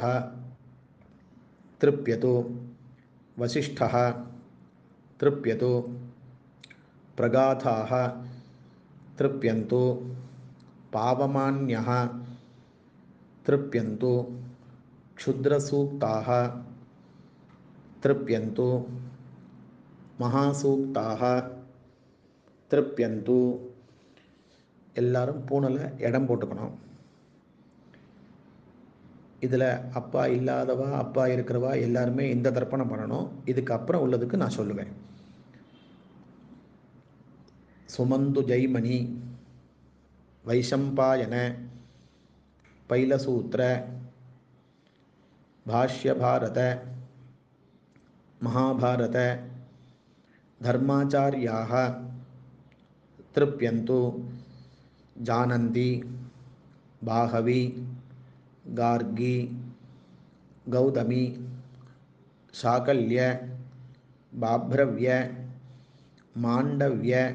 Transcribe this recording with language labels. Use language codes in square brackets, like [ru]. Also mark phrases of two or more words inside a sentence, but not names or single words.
[sa] तृप्यतु वसिष्ठः तृप्यतु प्रगाथाः तृप्यन्तु पावमान्यः तृप्यन्तु क्षुद्रसूक्ताः तृप्यन्तु महासूक्ताः तृप्यन्तु. [ta] எல்லாரும் பூனில் இடம் போட்டுக்கணும். இதில் அப்பா இல்லாதவா அப்பா இருக்கிறவா எல்லாருமே இந்த தர்ப்பணம் பண்ணணும். இதுக்கு அப்புறம் உள்ளதுக்கு நான் சொல்லுவேன். [sa] சுமந்து ஜெய்மணி வைஷம்பாயன पैलसूत्र भाष्य भारत महाभारत धर्माचार्याः तृप्यन्तु जानन्ति बाहवी गार्गी गौतमी शाकल्य बाभ्रव्य मांडव्य